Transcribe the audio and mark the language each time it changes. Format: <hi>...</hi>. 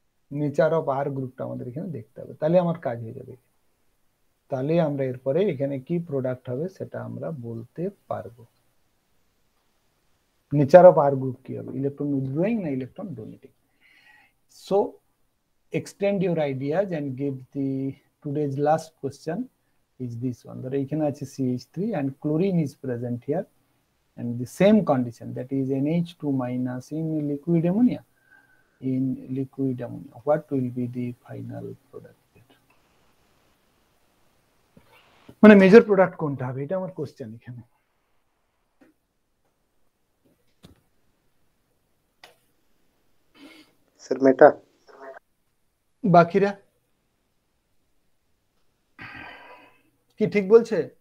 <bn>Nature of আর গ্রুপটা আমাদের এখানে দেখতে হবে, তাহলে আমার কাজ হয়ে যাবে। তাহলে আমরা এরপরে এখানে কি প্রোডাক্ট হবে সেটা আমরা বলতে পারবো। নেচার অফ আর গ্রুপ কি হবে, ইলেকট্রন উইথড্রয়িং না electron donating.</bn> <en>so extend your ideas and give the today's last question is this one, that</en> <bn>এখানে আছে</bn> <en>CH3 and chlorine is present here and the same condition, that is NH2 minus in liquid ammonia. In liquid ammonia, what will be the final product?</en> <bn>মানে major product কোনটা হবে, এটা আমার question এখানে। Sir মেটা। বাকিরা কি ঠিক বলছে?</bn>